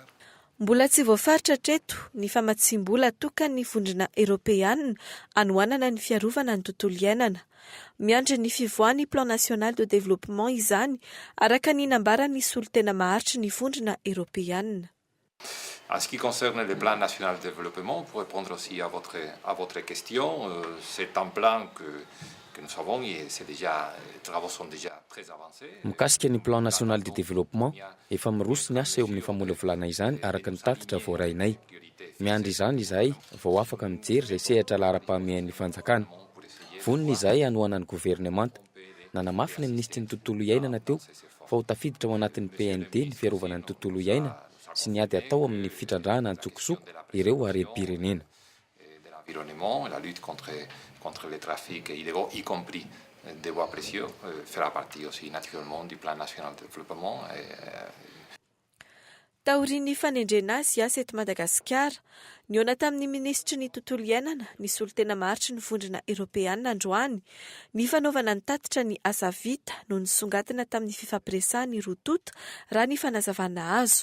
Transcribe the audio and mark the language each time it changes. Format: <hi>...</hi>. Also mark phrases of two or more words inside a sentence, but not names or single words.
<mg>Mbola tsy voafaritra treto ny famatsim-bola tokany ny vondrona Eropeana anohanana ny fiarovana ny tontolo iainana. Miandry ny fivoahan'ny</mg> <fr>plan national de développement</fr> <mg>izany araka ny nambarany solitena maharitra ny vondrona Eropeana.</mg> <fr>En ce qui concerne le plan national de développement, pour répondre aussi à votre question, c'est un plan que nous savons et les travaux sont déjà très avancés.</fr> <mg>Mikasika ny</mg> <fr>plan national de développement,</fr> <mg>efa miroso ny asa eo amin'ny famolavolana izany araka ny tatitra voarainay. Miandry izany izahay vao afaka mijery izay sehatra lara-pahamehan'ny fanjakana. Vonona izahay anohana ny gouvernemanta. Nanamafy ny ministry ny tontolo iainana teo fa ho tafiditra ao anatin'ny PND ny fiarovana ny tontolo iainana sy ny ady atao amin'ny fitrandrahana ny tsokosoko ireo harem-pirenena.</mg> <fr>L'environnement, la lutte contre les trafics illégaux, y compris des bois précieux, fera partie aussi naturellement du plan national de développement.</fr> <mg>Taorian'ny fanendrena azy asa eto Madagasikara, niona tamin'ny ministry ny tontolo iainana ny solitena maharitra ny vondrona Eropeana androany, ny fanaovana ny tatitra ny asa vita no nisongadina tamin'ny fifampiresahany rotota raha ny fanazavana azo.</mg>